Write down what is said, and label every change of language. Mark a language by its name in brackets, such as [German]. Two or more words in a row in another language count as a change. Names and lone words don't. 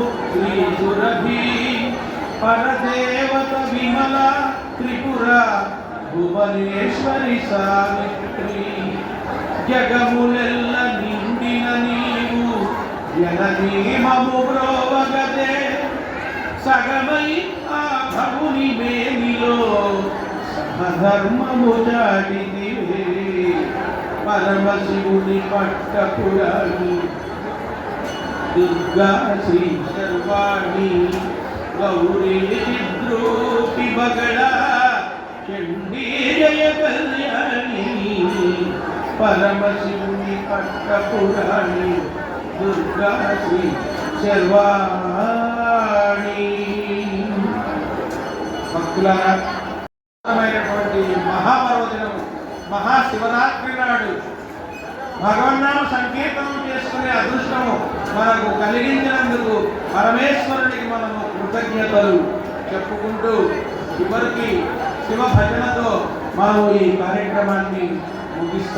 [Telugu] శ్రీ సురభి పరదేవత విమల త్రిపుర భువనేశ్వరి సావిత్రి జగములెల్ల నిండిన నీవు జననీమము బ్రోవగదే సగమై ఆ భవుని మేనిలో సహధర్మము చాటిదివే పరమశివుని పట్టపురాణి [Sanskrit] दुर्गा श्री शर्वाणी गौरी चिद्रूपी बगड़ा चंडी जय कल्याणी परम शिवनी पट्टपुराणी दुर्गा श्री शर्वाणी [Telugu] భక్తులారా మహాపర్వదినం మహాశివరాత్రి నాడు భగవన్నామ సంకీర్తనం చేసుకునే అదృష్టము మనకు కలిగించినందుకు పరమేశ్వరునికి మనము కృతజ్ఞతలు చెప్పుకుంటూ చివరికి శివ భజనతో మనము ఈ కార్యక్రమాన్ని ముగిస్తాం.